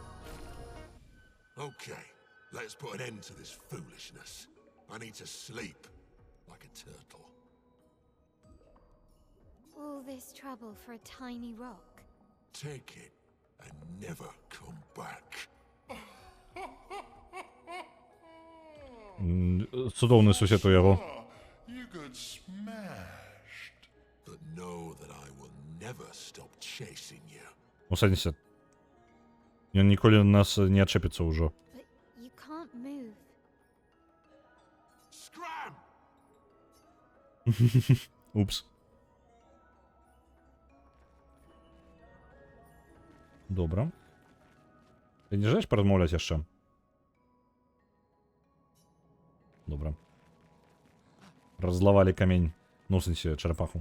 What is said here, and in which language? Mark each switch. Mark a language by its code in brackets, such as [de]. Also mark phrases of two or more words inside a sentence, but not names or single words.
[en] Okay, let's put an end to this foolishness. I need to sleep like a turtle. All this trouble for a tiny rock. Take it and never come back. [be] Цудоўны сусед у яго. [en] You got smashed. But know that I will never stop chasing you. [be] У сэнсе. Ён ніколі нас не адчэпіцца ўжо. [en] But you can't move. Scram! [be] Упс. Добра. Ты не жаеш паразмаўляць яшчэ? Добра. Раззлавалі камень. Ну, в сэнсе, чарапаху.